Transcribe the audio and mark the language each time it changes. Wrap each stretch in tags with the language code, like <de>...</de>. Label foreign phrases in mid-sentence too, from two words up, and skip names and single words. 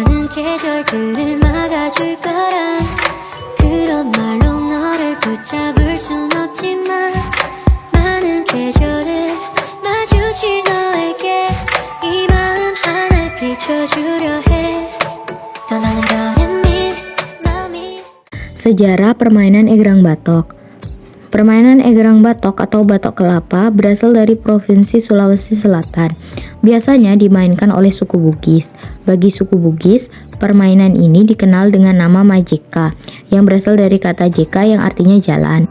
<ko>계절들을 막아줄 거란 그런 말로 너를 붙잡을 순 없지만 많은 계절을 마주친 너에게 이 마음 하나를 비춰주려 해 떠나는 거는 마음이.</ko> <id>Sejarah permainan egrang batok. Permainan egrang batok atau batok kelapa berasal dari Provinsi Sulawesi Selatan. Biasanya dimainkan oleh suku Bugis. Bagi suku Bugis, permainan ini dikenal dengan nama majeka, yang berasal dari kata jeka yang artinya jalan.</id>